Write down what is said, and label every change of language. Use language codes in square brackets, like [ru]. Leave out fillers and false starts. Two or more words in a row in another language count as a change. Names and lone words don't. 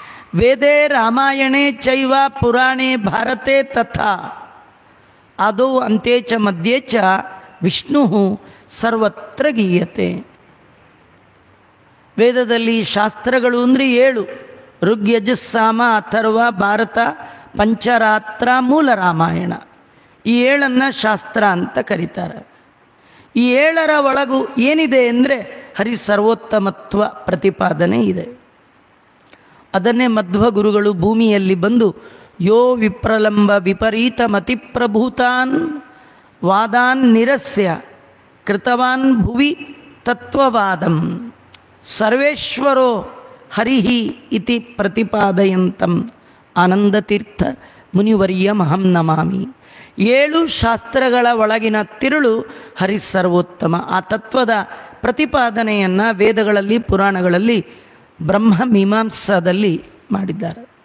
[sa] ವೇದೇ ರಾಮಾಯಣೇ ಚೈವ ಪುರಾಣೇ ಭಾರತೆ ತಥಾ ಆದೌ ಅಂತೆ ಚ ಮಧ್ಯೆ ಚ ವಿಷ್ಣು ಸರ್ವತ್ರ ಗೀಯತೆ. [kn] ವೇದದಲ್ಲಿ ಶಾಸ್ತ್ರಗಳು ಅಂದರೆ 7: ಋಗ್ ಯಜುಸ್ ಸಾಮ ಅಥರ್ವ ಭಾರತ ಪಂಚರಾತ್ರ ಮೂಲ ರಾಮಾಯಣ. ಈ 7 ಶಾಸ್ತ್ರ ಅಂತ ಕರೀತಾರೆ. ಈ 7 ಒಳಗೂ ಏನಿದೆ ಅಂದರೆ ಹರಿ ಸರ್ವೋತ್ತಮತ್ವ ಪ್ರತಿಪಾದನೆ ಇದೆ. ಅದನ್ನೇ ಮಧ್ವ ಗುರುಗಳು ಭೂಮಿಯಲ್ಲಿ ಬಂದು [sa] ಯೋ ವಿಪ್ರಲಂಬ ವಿಪರೀತ ಮತಿಪ್ರಭೂತಾನ್ ವಾದಾನ್ ನಿರಸ್ಯ ಕೃತವಾನ್ ಭುವಿ ತತ್ವವಾದಂ ಸರ್ವೇಶ್ವರೋ ಹರಿಹಿ ಇತಿ ಪ್ರತಿಪಾದಯಂತಂ ಆನಂದತೀರ್ಥ ಮುನಿವರ್ಯಮಹಂ ನಮಾಮಿ. [kn] 7 ಶಾಸ್ತ್ರಗಳ ಒಳಗಿನ ತಿರುಳು ಹರಿ ಸರ್ವೋತ್ತಮ. ಆ ತತ್ವದ ಪ್ರತಿಪಾದನೆಯನ್ನು ವೇದಗಳಲ್ಲಿ ಪುರಾಣಗಳಲ್ಲಿ ಬ್ರಹ್ಮ ಮೀಮಾಂಸಾದಲ್ಲಿ ಮಾಡಿದ್ದಾರೆ.